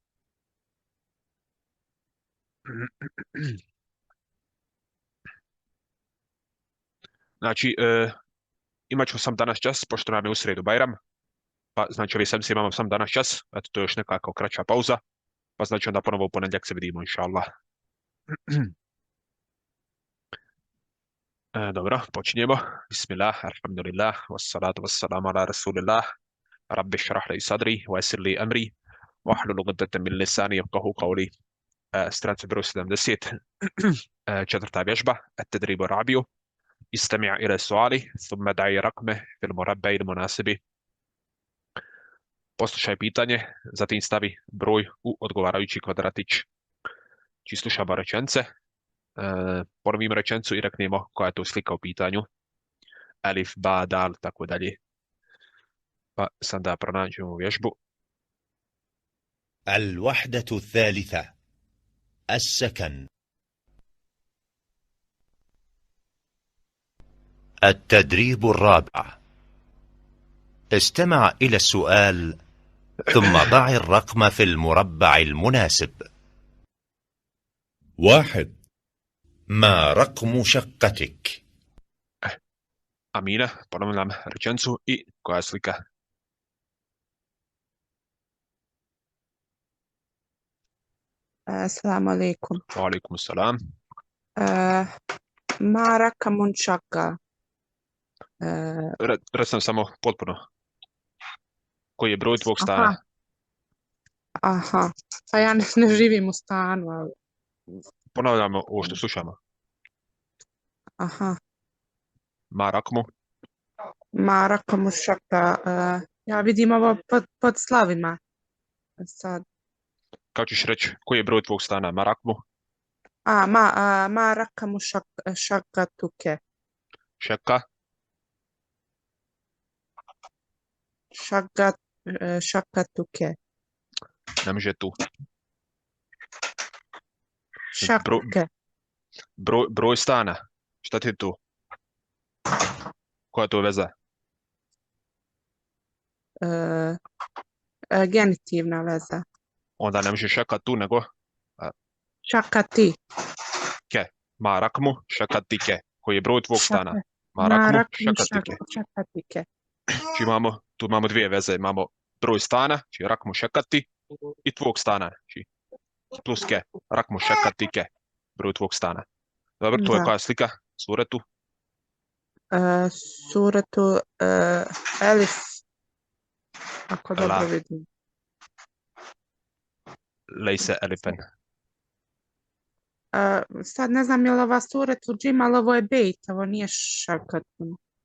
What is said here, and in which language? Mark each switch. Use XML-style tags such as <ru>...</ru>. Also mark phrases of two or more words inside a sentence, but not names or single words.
<bs>Znači, imat ću sam danas čas, pošto nam je u sredu Bajram, pa znači ove sedmice imamo sam danas čas, eto to je još nekako kraća pauza, pa znači onda ponovo u ponedjeljak se vidimo,</bs> <ar>إن شاء الله.</ar> <bs>Dobro, počinjemo.</bs> <ar>بسم الله، الحمد لله، والصلاة والسلام على رسول الله، رب اشرح لي صدري، ويسر لي أمري، واحلل عقدة من لساني يفقهوا قولي.</ar> <bs>Stranica broj 70. Četvrta vježba,</bs> <ar>التدريب الرابع. استمع إلى السؤال ثم دعي رقمه في المربع المناسب.</ar> <bs>Poslušaj pitanje, zatim stavi broj u odgovarajući kvadratić. Či slušamo rečence, ponovimo rečencu i reknemo koja je to slika u pitanju. Alif, ba, dal, tako dalje. Pa sam da pronađemo vježbu.</bs> <ar>الوحدة الثالثة السكن. التدريب الرابع. استمع إلى السؤال ثم ضع الرقم في المربع المناسب. 1. ما رقم شقتك؟</ar> <bs>Amina, ponavljam rečencu i koja je slika.</bs> <ar>السلام عليكم. وعليكم السلام. ما رقم شقة؟</ar> <bs>Recam samo potpuno. Koji je broj tvog stana? Aha, pa ja ne živim u stanu, ali... Ponavljamo ovo što slušamo. Aha,</bs> <ar>ما رقم. ma رقم شقة.</ar> <bs>Ja vidim ovo pod slavima. Sad. Kako ćeš reći? Koji je broj tvog stana?</bs> <ar>ما رقم. ما رقم شقتك؟</ar> <bs>Šeka.</bs> <ar>شقتك.</ar> <bs>Ne može tu.</bs> <ar>شقة.</ar> <bs>Broj stana. Šta ti je tu? Koja je to veza? Genitivna veza. Onda ne može šeka tu, nego Šakati.</bs> <ar>ك. ما رقم، شقتك.</ar> <bs>Koji je broj tvog stana? Ma Ma rakmu, رقم</bs> <ar>شقتك. شقتك.</ar> <bs>Znači tu imamo dvije veze. Imamo broj stana, znači</bs> <ar>رقم شقة,</ar> <bs>i tvog stana, znači plus ke.</bs> <ar>رقم شقتك.</ar> <bs>Broj tvog stana. Dobro, to je Da. koja slika? Suretu.</bs> <ar>صورة ألف.</ar> <bs>Ako La. dobro vidim.</bs> <ar>ليس ألفا.</ar> <bs>Sad ne znam je li ova</bs> <ar>صورة جيم,</ar> <bs>ali ovo je bejt, ovo nije šakatun.</bs>